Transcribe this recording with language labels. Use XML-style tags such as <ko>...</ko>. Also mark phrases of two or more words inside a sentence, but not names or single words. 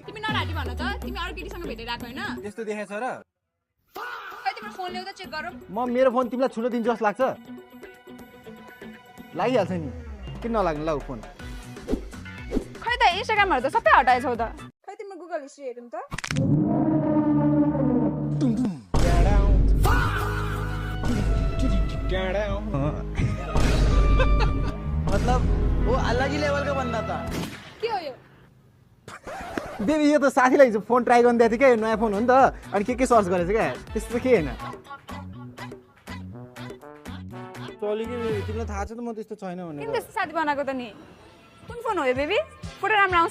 <ne>तिमी नराडी भन त तिमी अरु केटीसँग भेटेर आको हैन त्यस्तो देखेछ र खै तिम्रो फोन ल्याउ त चेक गरौँ म मेरो फोन तिमीलाई छुन दिन्छु जस्तो लाग्छ लागिहाल्छ नि किन नलाग्नु ल फोन खै त इन्स्टाग्रामहरु त सबै हटाएछौ त खै तिम्रो गुगल हिस्ट्री हेरौँ त</ne> <hi>मतलब वो अलग ही लेवल का बंदा था</hi> <ne>के हो यो बेबी यो त साथीलाई हिजो फोन ट्राई गर्दै थियो क्या नयाँ फोन हो नि त अनि के सर्च गरेछ क्या त्यस्तो के हैन चली के बेबी तिमीलाई थाहा छ त म त्यस्तो छैन भने किन त्यस्तो साथी बनाएको त नि कुन फोन हो यो बेबी फोटो राम्रो आउँछ</ne>